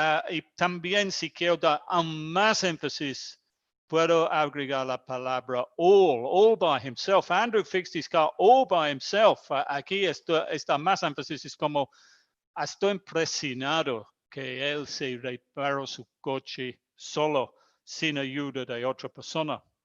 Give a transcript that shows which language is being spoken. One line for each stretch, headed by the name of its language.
Spanish: Y también, si quiero dar aún más énfasis, puedo agregar la palabra
English: all by himself. Andrew fixed his car all by himself.
Spanish: Aquí está más énfasis, es como estoy impresionado que él se reparó su coche solo, sin ayuda de otra persona.